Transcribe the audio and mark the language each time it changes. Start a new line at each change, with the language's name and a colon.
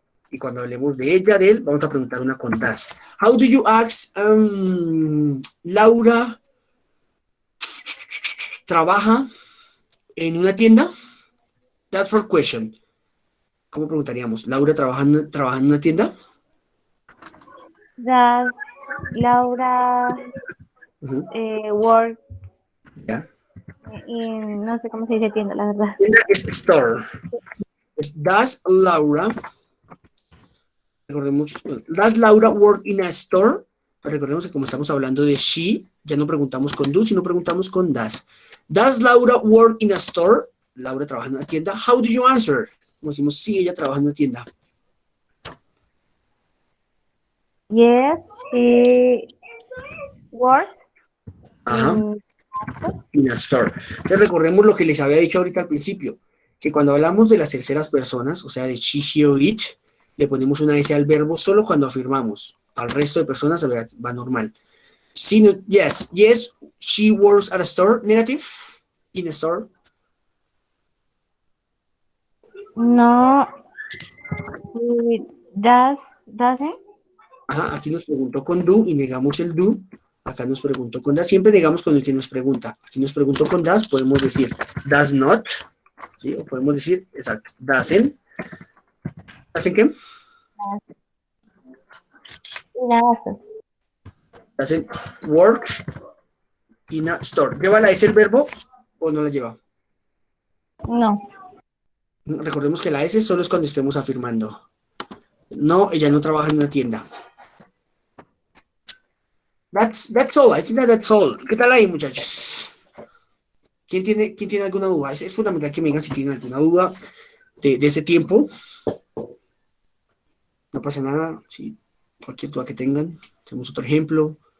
Spanish: Y cuando hablemos de ella, de él, vamos a preguntar una con das.
English: How do you ask,
Spanish: Laura trabaja en una tienda?
English: That's for question.
Spanish: ¿Cómo preguntaríamos? ¿Laura trabaja en una tienda?
English: Does Laura work
Spanish: Ya. in, no sé cómo se dice tienda, la verdad. Tienda es store.
English: Does Laura,
Spanish: recordemos,
English: does Laura work in a store?
Spanish: Recordemos que como estamos hablando de she, ya no preguntamos con do, sino preguntamos con does.
English: Does Laura work in a store?
Spanish: Laura trabaja en una tienda.
English: How do you answer?
Spanish: Como decimos, sí, ella trabaja en una tienda.
English: Yes, she works
Spanish: Ajá.
English: in In a store.
Spanish: Entonces recordemos lo que les había dicho ahorita al principio, que cuando hablamos de las terceras personas, o sea, de she, he o it, le ponemos una S al verbo solo cuando afirmamos. Al resto de personas va normal. Sí, no,
English: yes, yes, she works at a store. Negative, in a store. No, it doesn't.
Spanish: Ajá, aquí nos preguntó con do y negamos el do. Acá nos preguntó con das. Siempre negamos con el que nos pregunta. Aquí nos preguntó con das, podemos decir does not. ¿Sí? O podemos decir, exacto, doesn't. ¿Hacen qué?
English: Doesn't. Doesn't work in a store.
Spanish: ¿Lleva la S el verbo o no la lleva? No. Recordemos que la S solo es cuando estemos afirmando. No, ella no trabaja en una tienda.
English: That's all. I think that's all.
Spanish: ¿Qué tal ahí, muchachos? ¿Quién tiene alguna duda? Es fundamental que me digan si tienen alguna duda de ese tiempo. No pasa nada. Sí, cualquier duda que tengan. Tenemos otro ejemplo.